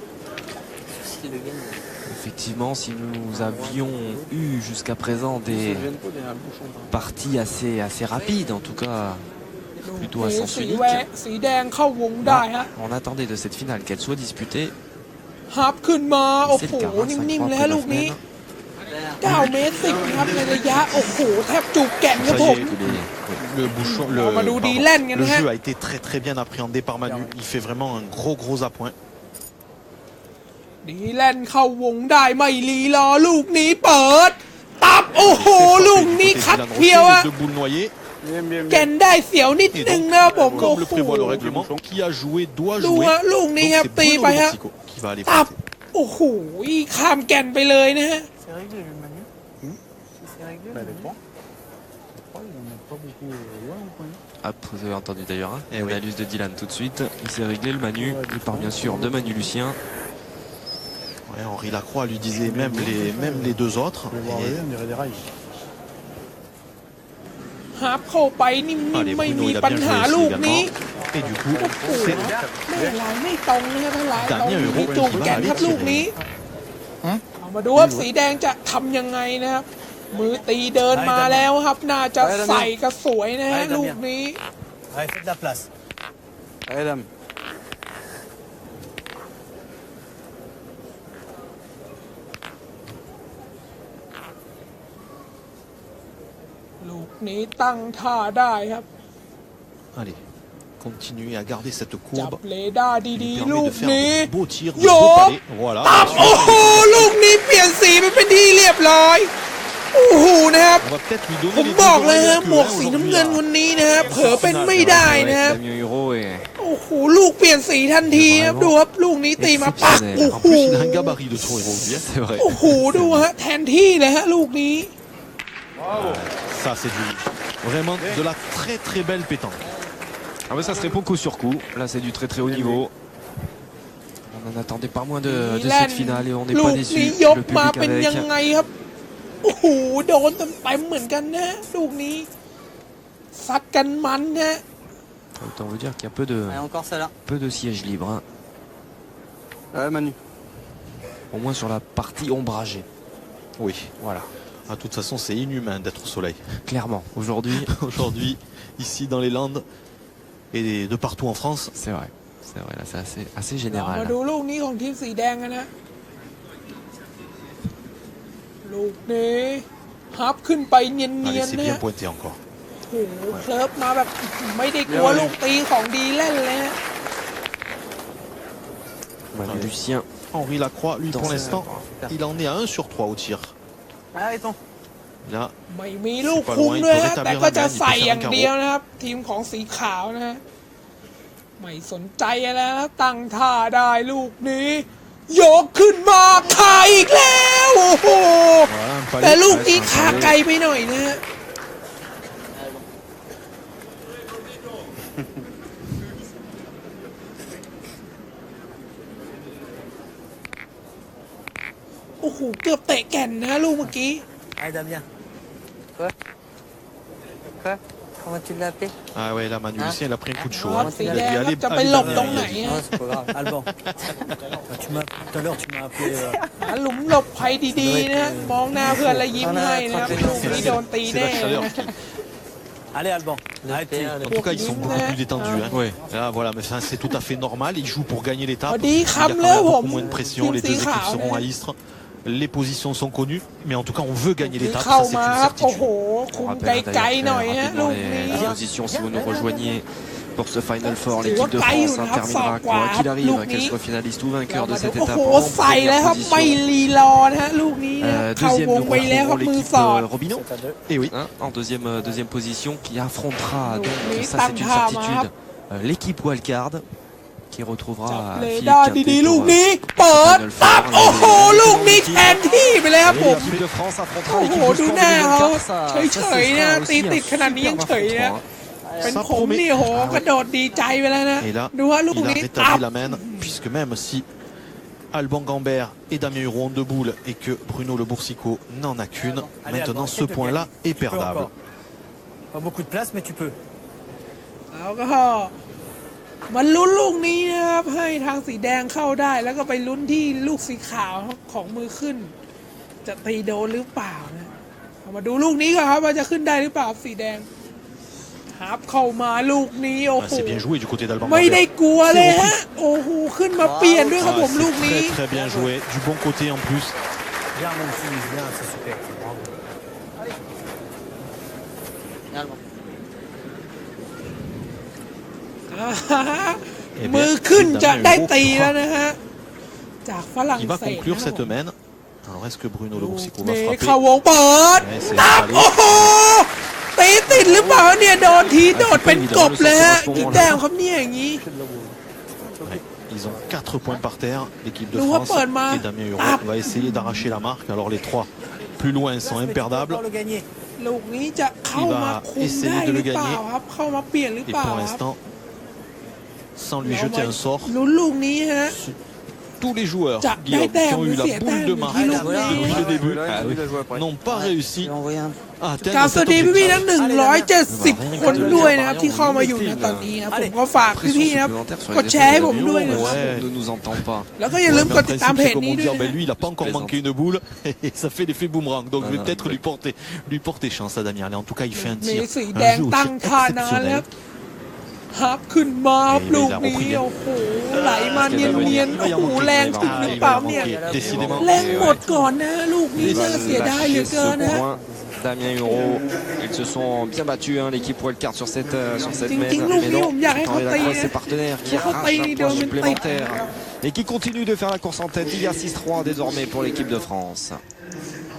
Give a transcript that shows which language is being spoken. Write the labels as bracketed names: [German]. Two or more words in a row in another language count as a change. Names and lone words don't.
[French] Effectivement, si nous avions eu jusqu'à présent des parties assez rapides, en tout cas plutôt à sens unique, là, on attendait de cette finale qu'elle soit disputée. C'est le cas, 25-3 pour la semaine. [Thai] 9 เมตร 10 นะครับในระยะโอ้โหแทบจูบแก่นครับผม [French] Le jeu a été très bien appréhendé par Manu. Il fait vraiment un gros appoint. [Thai] ดีแลนเข้าวงได้ไม่ลีรอลูกนี้เปิดตับโอ้โหลูกนี้คัดเพียวอะแก่นได้เสียวนิดนึงนะครับผม [French] Comme le prévoit le règlement, qui a joué doit [Thai] ดู [French] jouer. [Thai] ฮะลูกนี้ครับตีไปฮะ [French] Qui va aller [Thai] ตับ [French] pointer. [Thai] โอ้โหข้ามแก่นไปเลยนะฮะ [French] C'est réglé le Manu. C'est réglé. Les points. Il n'en a pas beaucoup loin au point. Hop, vous avez entendu d'ailleurs hein, l'analyse de Dylan tout de suite. Il s'est réglé le Manu. Il part bien sûr de Manu Lucien. Ouais, Henri Lacroix lui disait même les deux autres. On dirait des rails. [Thai] หาเข้าไปนิ่มๆไม่มีปัญหาลูกนี้ [French] Et du coup, [Thai] โอ้โห [French] c'est [Thai] ไม่ลายไม่ตรงนะครับลายตรงมีจูบแก่นครับลูกนี้เอามาดูครับสีแดงจะทำยังไงนะครับมือตีเดินมาแล้วครับน่าจะใส่กระสวยนะฮะลูกนี้ [French] Allez, faites de la place. Allez dame. [Thai] ลูกนี้ตั้งท่าได้ครับ [French] Allez, continuez à garder cette [Thai] จับ [French] courbe. [Thai] เลด้าดี [French] Il [Thai] ๆ ลู [French] permet [Thai] ก [French] de faire [Thai] นี้ [French] de beaux tirs, de [Thai] โย [French] beaux [Thai] ก [French] palais. Voilà. [Thai] ตับโอ้โหลูกนี้เปลี่ยนสีไปเป็นที่เรียบร้อยโอ้โหนะครับ [French] On va peut-être lui [Thai] ผ [French] donner [Thai] ม [French] les [Thai] บอก [French] deux [Thai] เลยฮะ [French] oreilles [Thai] หมวก [French] que, [Thai] สี [French] hein, [Thai] น้ำ [French] aujourd'hui, [Thai] เงิน [French] là. [Thai] วันนี้นะครับเผลอเป็นไม่ได้นะครับ [French] Damien Huro est [Thai] โอ้โหลูกเปลี่ยนสีทันทีครับดูครับลูกนี้ตีมาปักโอ้ [French] En [Thai] โห [French] plus, il a un gabarit de son héros, lui, hein. c'est vrai. [Thai] โอ้โหดูฮะแทนที่เลยฮะลูกนี้ [French] Ça, c'est vraiment de la très très belle pétanque. Ah mais ça se répond coup sur coup. Là c'est du très très haut niveau. On n'en attendait pas moins de cette finale et on n'est [Thai] ลู [French] pas [Thai] ก [French] déçu. [Thai] นี้ยก [French] Le [Thai] มา [French] public [Thai] เป็นยัง [French] avec. [Thai] ไงครับโอ้โหโดนเต็มๆเหมือนกันนะลูกนี้ซัดกันมันนะ [French] Autant vous dire qu'il y a Allez, encore celle-là. peu de sièges libres. Hein. Ouais, Manu. Au moins sur la partie ombragée. Oui. Voilà. De toute façon, c'est inhumain d'être au soleil. Clairement. Aujourd'hui. Aujourd'hui, ici dans les Landes et de partout en France. C'est vrai. C'est vrai. Là c'est assez [Thai] เรา [French] général. [Thai] มาดูลูกนี้ของทีมสีแดงกันนะลูกนี้ฮับขึ้นไปเนียน [French] Allez, [Thai] ๆ [French] c'est [Thai] นะ [French] bien pointé encore. [Thai] โอ้โหเคิร์ฟมาแบบไม่ได้กลัวลูกตีของดีเล่นเลยฮะ [French] Manu Lucien. Henri Lacroix, lui, Dans pour ce- l'instant, il en est à 1 sur 3 au tir. Arrêtons. Là, [Thai] ไม่มีลูกคุมด้วยฮะแต่ก็จะใส่อย่างเดียวนะครับ ทีมของสีขาวนะฮะไม่สนใจอะไรแล้วตั้งท่าได้ลูกนี้ ยกขึ้นมาขาอีกแล้วโอ้โห [French] voilà, un [Thai] แต่ [French] palais. [Thai] ลูกนี้ขาไกลไปหน่อยนะฮะโอ้โหเกือบเตะแก่นนะลูกเมื่อกี้ [French] Allez Damien. Quoi Comment tu l'as appelé Ah ouais, là, Manu Hein Lucien, il a pris un coup de chaud. Ah, hein. c'est Il a bien, dit, allez, [Thai] จะไป [French] allez, [Thai] หลบ [French] Damien, [Thai] ตรง [French] il [Thai] ไหน [French] a dit. [Thai] ฮะ [French] C'est pas grave. Alban. Tout à l'heure tu m'as appelé. [Thai] หาหลุมหลบภัยดีๆนะมองหน้าเพื่อนแล้วยิ้มให้นะครับลูกนี้โดนตี [French] C'est [Thai] แน่ [French] la chaleur [Thai] นะ [French] qui... Allez Alban. Arrête. En tout cas, ils sont beaucoup plus détendus. Hein. Ouais. Là, voilà, mais ça, c'est tout à fait normal. Ils jouent pour gagner l'étape. [Thai] พอดี [French] Il y a quand [Thai] คำ [French] même [Thai] แล้วผม [French] beaucoup moins de pression. [Thai] ทีม [French] Les [Thai] สี [French] deux [Thai] ขาว [French] équipes seront à [Thai] นะ [French] Istres. Les positions sont connues. Mais en tout cas, on veut gagner [Thai] ที่ [French] l'étape. [Thai] เข้า [French] Ça, c'est [Thai] มา [French] une [Thai] ครับโอ้โห [French] certitude. [Thai] คุม [French] On [Thai] ไก [French] rappelle [Thai] ล [French] d'ailleurs [Thai] ๆหน่อยฮะ [French] rapidement [Thai] ลูกนี้ [French] les positions si vous nous rejoignez pour ce [English] Final Four. [French] C'est L'équipe de vrai, France on a terminera fait quoi quoi, qu'il arrive, Lougny. qu'elle soit finaliste ou vainqueur de [Thai] มาดู [French] cette [Thai] โอ้ [French] étape [Thai] โห [French] en [Thai] ใส่แล้วครับ [French] première [Thai] ไม่ [French] position. [Thai] รีรอนะฮะลูกนี้นะเข้า [French] Deuxième, [Thai] วง [French] nous [Thai] ไปแล้วครับ [French] retrouverons [Thai] มือ [French] l'équipe [Thai] สอด [French] Robinot. Et oui. Hein, en deuxième position qui affrontera donc Lougny, ça c'est une Tangha, certitude l'équipe Wildcard qui retrouvera [Thai] จับเล [French] Philippe [Thai] ด้า [French] Quintet [Thai] ดีๆ ลูก [French] pour, [Thai] นี้เปิด [French] Final [Thai] ตับ [French] Four. [Thai] โอ้โหลูกนี้แทนที่ไปเลยครับ [French] Et [Thai] ผม [French] l'équipe de France affrontera [Thai] โอ้โห [French] l'équipe [Thai] ดู [French] de [Thai] หน้า [French] Sport [Thai] เขา [French] 2024. Ça, [Thai] เฉ [French] ça, [Thai] ย [French] ce [Thai] ๆนะ [French] sera [Thai] ตี [French] aussi [Thai] ติด [French] un [Thai] ขนาดนี้ยัง [French] superbe [Thai] เฉยนะ [French] affrontement. [Thai] เป็น [French] Ça [Thai] ผม [French] promet. [Thai] นี่โหกระโดดดีใจไปแล้วนะ [French] Et là, [Thai] ดูว่าลูก [French] il a [Thai] นี้ตับ [French] rétabli la main. Puisque même si Alban Gambert et Damien Huron ont 2 boules et que Bruno Le Boursicot n'en a qu'une, Allez, maintenant Alban, ce quelques point-là gagnes. est Tu peux perdable. encore. Pas beaucoup de place mais tu peux. [Thai] แล้วก็มาลุ้นลูกนี้นะครับให้ทางสีแดงเข้าได้ แล้วก็ไปลุ้นที่ลูกสีขาวของมือขึ้น จะตีโดนหรือเปล่านะเอามาดูลูกนี้ก่อนครับว่าจะขึ้นได้หรือเปล่าสีแดงฮับเข้ามาลูกนี้โอ้ [French] Ah, [Thai] โห [French] c'est bien joué du côté d'Alban [Thai] ไม่ได้ [French] Gambert. [Thai] กลัวเลยฮะโอ้โหขึ้นมาเปลี่ยนด้วยครับ [French] Ah, [Thai] ผมลูก [French] c'est [Thai] นี้ [French] très très bien joué. Du bon côté en plus. Bien mon fils, bien, c'est super. Bravo. Finalement. [Thai] มือขึ้นจะได้ตีแล้วนะฮะจากฝรั่ง [French] Qui va [Thai] เศส [French] conclure [Thai] นะครับ [French] cette main. Alors est-ce que Bruno Le Boursicot va [Thai] นี่ [French] frapper? [Thai] เข้าวงเปิด [French] Ouais, c'est [Thai] ตับ [French] installé. [Thai] โอ้โหตีติดหรือเปล่าเนี่ยโดนทีโดดเป็นกบเลยฮะกี่แต้มครับเนี่ยอย่างนี้ [French] Ouais, ils ont 4 points par terre, l'équipe de Nous France. reprenons. Et Damien Huron Ah. va essayer d'arracher la marque. Alors les 3 plus loin sont Mais tu peux imperdables. encore le gagner. [Thai] ลูกนี้จะเข้ามาคุมได้หรือเปล่าครับ เข้ามาเปลี่ยนหรือ [French] Et [Thai] เปล่า [French] pour [Thai] ครับ [French] l'instant, sans lui jeter un sort, [Thai] ลุ้นลูกนี้ฮะ [French] tous les joueurs, Jack, Guillaume, qui Dayton, ont eu la Lucie, boule de Dayton, marque Guillaume, depuis le début, Là, il a joué après. n'ont pas réussi J'ai envoyé un. à [Thai] กราบ [French] atteindre [Thai] สวัส [French] cet [Thai] ดีพี่ๆทั้ [French] objectif. [Thai] ง170 คนด้วยนะครับที่เข้ามาอยู่ในตอนนี้ครับผมก็ฝาก [French] Pression [Thai] พี่ๆนะครับ [French] supplémentaire sur [Thai] ก [French] les [Thai] ดแชร์ให้ [French] épaules [Thai] ผมด้วย [French] d'Amiens, [Thai] นะครับ [French] Ouais. on ne nous entend pas. [Thai] แล้วก็อย่าลืม [French] Ouais, [Thai] ก [French] mais [Thai] ด [French] en [Thai] ติดตาม [French] principe, [Thai] เพจ [French] c'est comme [Thai] นี้ [French] on [Thai] ด้วย [French] dit, ah [Thai] นะ [French] ben lui, il n'a pas encore Je manqué une boule et ça fait l'effet boomerang. Donc Non, je vais non, peut-être mais- lui porter chance à Damien. Allez, en tout cas, il fait un [Thai] มี [French] tir, [Thai] สีแด [French] un [Thai] ง [French] jeu au [Thai] ตั้ง [French] tir [Thai] ท่านานแล้ว [French] exceptionnel. [Thai] ฮับขึ้นมาครับ [French] Et [Thai] ลูก [French] il a [Thai] นี้ [French] repris bien. [Thai] โอ้โหไหลมาเนียนๆโอ้โหแรงถึงหรือ [French] Il [Thai] เปล่า [French] va en [Thai] เนี่ย [French] manquer, décidément. [Thai] แรงหมดก่อนนะลูกนี้ [French] Ils [Thai] น่า [French] veulent [Thai] เสียดายเหลือ [French] lâcher [Thai] เกิน [French] ce [Thai] นะ [French] point. Damien Huro, ils se sont bien battus, hein, l'équipe Wildcard sur cette main. Ting-ting, Mais non, Lougny, on y Henri Lacroix, arrive, ses partenaires qui on y arrachent arrive, un on y point arrive. supplémentaire. Et qui continue de faire la course en tête. Il y a 6-3 désormais pour l'équipe de France.